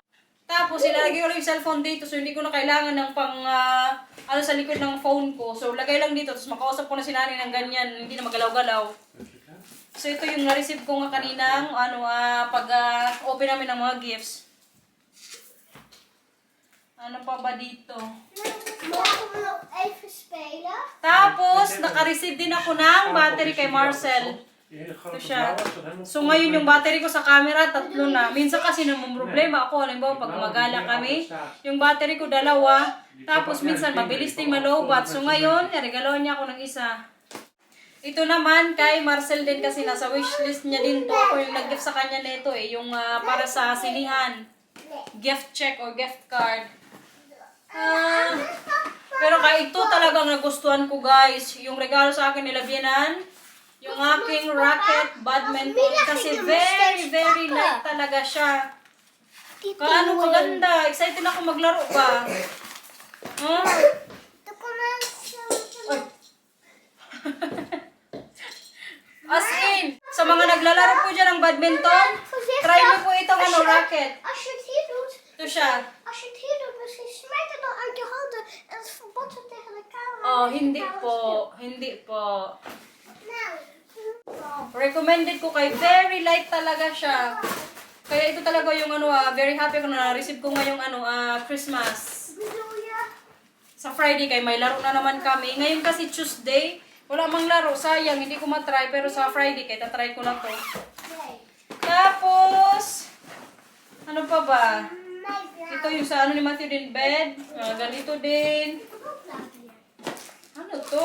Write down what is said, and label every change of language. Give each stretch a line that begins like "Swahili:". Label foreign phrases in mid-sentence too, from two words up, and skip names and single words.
Filipino: Tapos, ilalagay ko lang yung cellphone dito, so hindi ko na kailangan ng sa likod ng phone ko. So, lagay lang dito, tapos makausap ko na si nanay ng ganyan, hindi na magalaw-galaw. So, ito yung na-receive ko nga kaninang, pag-open namin ng mga gifts. Ano pa ba dito?
Dutch: Mogen we nog even spelen?
Filipino: Tapos, naka-receive din ako ng battery kay Marcel.
Dutch: Die hele
Filipino: Ito
Dutch: grote
Filipino: siya.
Dutch: blauwe is dan helemaal
Filipino: So, ngayon yung battery ko sa camera, 3 na. Minsan kasi namang problema ako. Halimbawa, pag gumagala kami, yung battery ko 2. Tapos, minsan mabilis din malobat. So, ngayon, regaloan niya ako ng isa. Ito naman, kay Marcel din kasi nasa wishlist niya din to. Ako yung nag-gift sa kanya nito eh. Yung para sa silihan.
English: Gift check or gift card.
Filipino: Pero kaya ito talagang nagustuhan ko, guys. Yung regalo sa akin nila Bianan. Yung aking
English: racket badminton.
Filipino: Kasi
English: very, very light
Filipino: talaga siya. Kaano kaganda. Excited ako maglaro ba? Huh?
Dutch: De connection.
English: As in,
Filipino: sa mga naglalaro po dyan ng badminton, try mo po itong racket.
Dutch: Als je het hier doet,
Filipino: Ito siya.
Dutch: als je het hier doet, misschien smijt het dan uit je handen en het verbotst tegen de camera.
Filipino: Oh, hindi po. Hindi po.
Dutch: Nou,
Filipino: Recommended ko kay
English: very light
Filipino: talaga siya. Kaya ito talaga yung
English: very happy
Filipino: ko na na-receive ko ngayong Christmas.
Dutch: bedoel je?
Filipino: Sa Friday kay may laro na naman kami. Ngayon kasi Tuesday, wala mang laro. Sayang, hindi ko matry. Pero sa Friday kaya tatry ko na to.
Dutch: Nee.
Filipino: Tapos, Ano pa ba?
English: My vlog.
Filipino: Ito yung sa ano ni Matthew din, bed. Ganito din. Ano to?